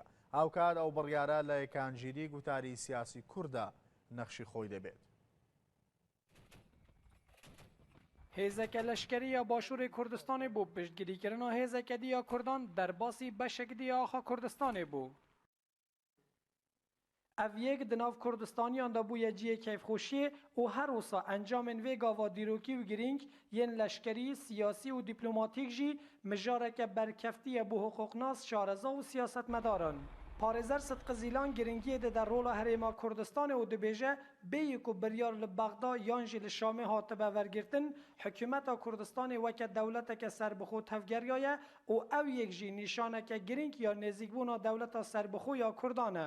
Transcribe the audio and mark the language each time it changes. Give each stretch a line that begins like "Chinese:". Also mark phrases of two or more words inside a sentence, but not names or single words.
Central Kurdish: هاوکات ئەو بڕیارە لە یەکانگیری گوتاری سیاسی کووردا نەخشی خۆی دەبێت.
Kurdish: هێزەکە لەشکریە باشووری کوردستانی بوو پشتگیریکردنا هێزەکە دییا کوردان دەرباسی بەشێک دییا ئاخا کوردستانی بوو. ev yek di nav Kurdistaniyan da bûye ciyê keyfxweşiyê û her wisa encamên vê gava dîrokî û girîng yên leşkerî, siyasî û dîplomatîk jî mijareke berkeftiye bû hiqûqnas, şareza û siyasetmedaran. Parêzer Sıtkı Zîlan giringiyê dide rola herêma Kurdistanê û dibêje bêyî ku biryar li Bexda yan jî li Şamê hatibe vergirtin, hikûmeta Kurdistanê weke dewleteke serbixwe tevgeriya ye û ew yek jî nîşaneke giring ya nêzîkbûna dewleta serbixwe ya Kurdan e.